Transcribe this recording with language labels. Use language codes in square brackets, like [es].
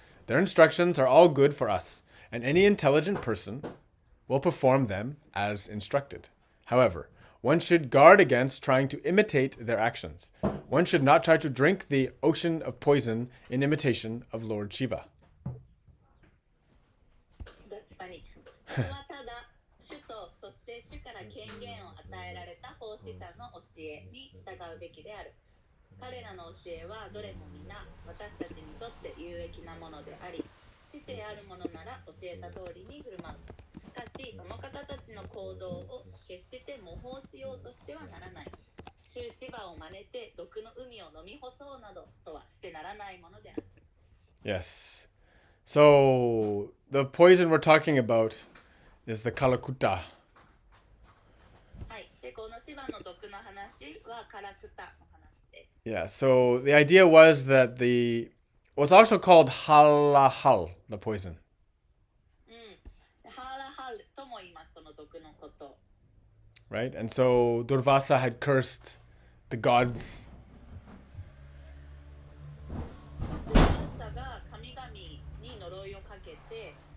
[en] Their instructions are all good for us, and any intelligent person will perform them as instructed. However, one should guard against trying to imitate their actions. One should not try to drink the ocean of poison in imitation of Lord Shiva. That's funny. [ja] それはただ主とそして主から権限を与えられた奉仕者の教えに従うべきである。彼らの教えはどれも皆私たちにとって有益なものであり、知性あるものなら教えた通りに振る舞う。しかしその方たちの行動を決して模倣しようとしてはならない。衆シバを真似て毒の海を飲み干そうなどとはしてならないものである。 [en] Yes. So the poison we're talking about is the Kalakuta. [ja] はい。で、このシバの毒の話はカラクタの話です。 [en] Yeah, so the idea was that the was also called halahal, the poison. [ja] ハラハルとも言います、その毒のこと。 [en] Right? And so Durvasa had cursed the gods. [ja] ドゥルバサが神々に呪いをかけて、